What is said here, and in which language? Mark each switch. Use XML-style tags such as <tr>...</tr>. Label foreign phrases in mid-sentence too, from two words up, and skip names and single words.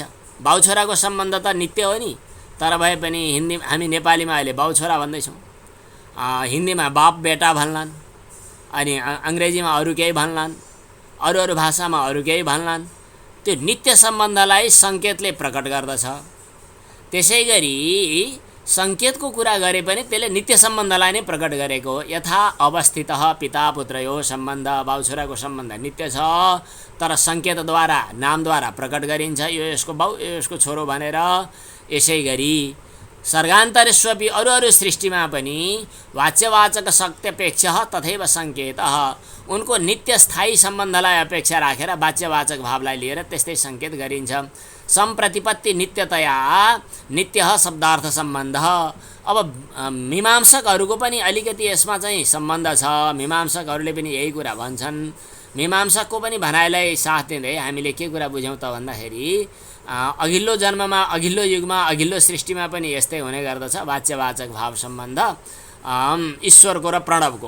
<ne>बाउछोराको सम्बन्ध त नित्य हो नि, तर भए पनि हिन्दी हामी नेपालीमा अहिले बाउछोरा भन्दैछौँ, हिन्दीमा</ne> <hi>बाप बेटा</hi> <ne>भन्लान्, अनि अङ्ग्रेजीमा अरू केही भन्लान्, अरू भाषामा अरू केही भन्लान्। त्यो नित्य सम्बन्धलाई सङ्केतले प्रकट गर्दछ। त्यसै गरी सङ्केतको कुरा गरे पनि त्यसले नित्य सम्बन्धलाई नै प्रकट गरेको हो।</ne> <sa>यथा अवस्थितः पिता पुत्रयो सम्बन्ध,</sa> <ne>बाउछोराको सम्बन्ध नित्य छ, तर सङ्केतद्वारा नामद्वारा प्रकट गरिन्छ, यो यसको बाउ यो यसको छोरो भनेर। यसै गरी सर्गान्तरेष्वपि अरू सृष्टिमा पनि</ne> <sa>वाच्यवाचक शक्त्यपेक्ष तथैव सङ्केतः,</sa> <ne>उनको नित्य स्थायी सम्बन्धलाई अपेक्षा राखेर वाच्यवाचक भावलाई लिएर त्यस्तै सङ्केत गरिन्छ।</ne> <sa>सम्प्रतिपत्ति नित्यतया नित्य शब्दार्थ सम्बन्ध।</sa> <ne>अब मीमांसकहरूको पनि अलिकति यसमा चाहिँ सम्बन्ध छ। मीमांसकहरूले पनि यही कुरा भन्छन्। मीमांसकको पनि भनाइलाई साथ दिँदै हामीले के कुरा बुझ्यौँ त भन्दाखेरि अघिल्लो जन्ममा, अघिल्लो युगमा, अघिल्लो सृष्टिमा पनि यस्तै हुने गर्दछ वाच्यवाचक भाव सम्बन्ध ईश्वरको र प्रणवको।</ne>